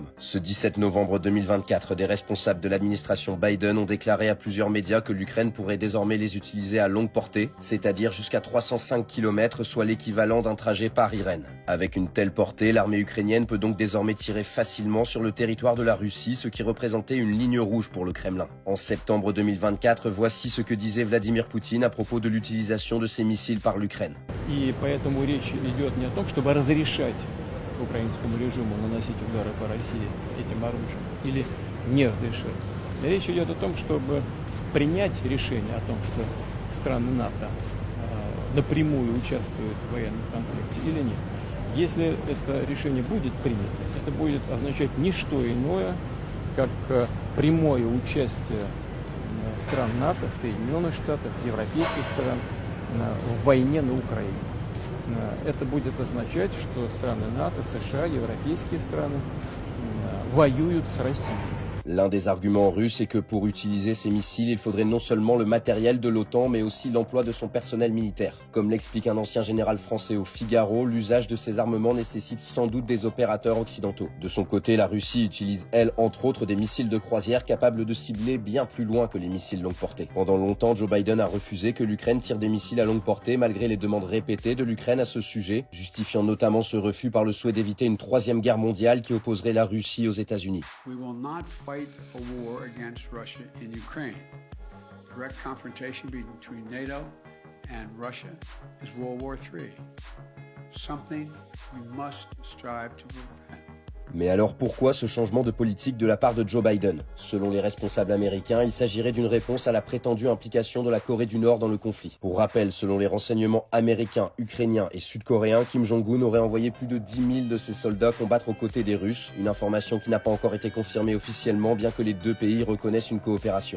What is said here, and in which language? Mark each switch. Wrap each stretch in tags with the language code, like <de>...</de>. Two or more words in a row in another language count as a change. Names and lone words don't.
<fr>Ce 17 novembre 2024, des responsables de l'administration Biden ont déclaré à plusieurs médias que l'Ukraine pourrait désormais les utiliser à longue portée, c'est-à-dire jusqu'à 305 km, soit l'équivalent d'un trajet Paris-Rennes. Avec une telle portée, l'armée ukrainienne peut donc désormais tirer facilement sur le territoire de la Russie, ce qui représentait une ligne rouge pour le Kremlin. En septembre 2024, voici ce que disait Vladimir Poutine à propos de l'utilisation de ces missiles par l'Ukraine.</fr> <ru>И поэтому речь идет не о том, чтобы разрешать украинскому режиму наносить удары по России этим оружием или не разрешать. Речь идет о том, чтобы принять решение о том, что страны НАТО напрямую участвуют в военном конфликте или нет. Если это решение будет принято, это будет означать не что иное, как прямое участие стран НАТО, Соединенных Штатов, европейских стран в войне на Украине. Это будет означать, что страны НАТО, США, европейские страны воюют с Россией.</ru> <fr>L'un des arguments russes est que pour utiliser ces missiles, il faudrait non seulement le matériel de l'OTAN, mais aussi l'emploi de son personnel militaire. Comme l'explique un ancien général français au Figaro, l'usage de ces armements nécessite sans doute des opérateurs occidentaux. De son côté, la Russie utilise, elle, entre autres, des missiles de croisière capables de cibler bien plus loin que les missiles longue portée. Pendant longtemps, Joe Biden a refusé que l'Ukraine tire des missiles à longue portée, malgré les demandes répétées de l'Ukraine à ce sujet, justifiant notamment ce refus par le souhait d'éviter une troisième guerre mondiale qui opposerait la Russie aux États-Unis.</fr> <en>A war against Russia in Ukraine. Direct confrontation between NATO and Russia is World War III. Something we must strive to prevent.</en> <fr>Mais alors pourquoi ce changement de politique de la part de Joe Biden? Selon les responsables américains, il s'agirait d'une réponse à la prétendue implication de la Corée du Nord dans le conflit. Pour rappel, selon les renseignements américains, ukrainiens et sud-coréens, Kim Jong-un aurait envoyé plus de 10 000 de ses soldats combattre aux côtés des Russes, une information qui n'a pas encore été confirmée officiellement bien que les deux pays reconnaissent une coopération.</fr>